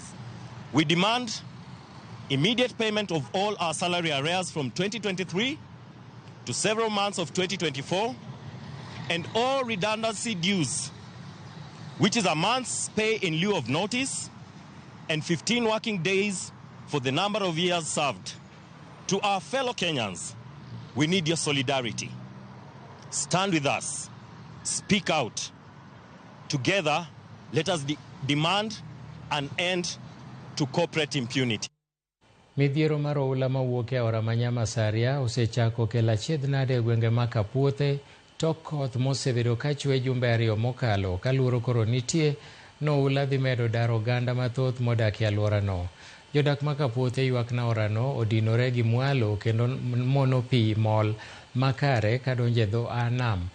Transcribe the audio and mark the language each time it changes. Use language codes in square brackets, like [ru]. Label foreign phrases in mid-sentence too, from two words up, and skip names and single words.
[en] We demand immediate payment of all our salary arrears from 2023 to several months of 2024, and all redundancy dues, which is a month's pay in lieu of notice and 15 working days for the number of years served. To our fellow Kenyans, we need your solidarity. Stand with us. Speak out. Together, let us demand an end to corporate impunity. [luo] Midhiero mar oula mawuok e aora ma Nyamasaria osechako kelo achiedh-nade e gwenge ma Kapuothe tok koth mosebedo ka chwe jumbe 2 mokalo kaluoro koro nitie noula dhi medo dar oganda mathoth modak e alworano. Jodak ma Kapuothe ywak na aorano odinore gi mwalo kendo mono pi mol makare kadonje dho nam.